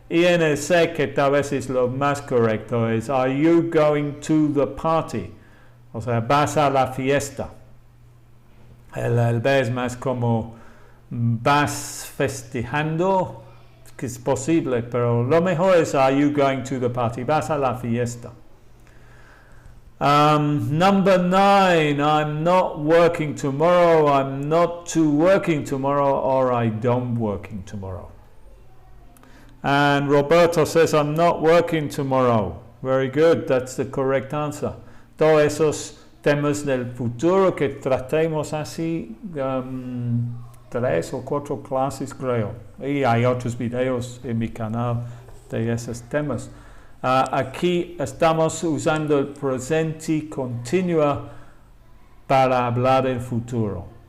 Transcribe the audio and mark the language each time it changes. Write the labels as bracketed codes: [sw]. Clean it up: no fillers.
[es] Y en el C, que tal vez es lo más correcto, es [en] are you going to the party? [es] O sea, vas a la fiesta. El B es más como vas festejando, que es posible, pero lo mejor es [en] are you going to the party? [es] Vas a la fiesta. [en] Number 9, I'm not working tomorrow, I'm not to working tomorrow, or I don't working tomorrow. And Roberto says, I'm not working tomorrow. Very good, that's the correct answer. [es] Todos esos temas del futuro que tratemos así, 3 o 4 clases creo. Y hay otros videos en mi canal de esos temas. Aquí estamos usando el presente continuo para hablar del futuro.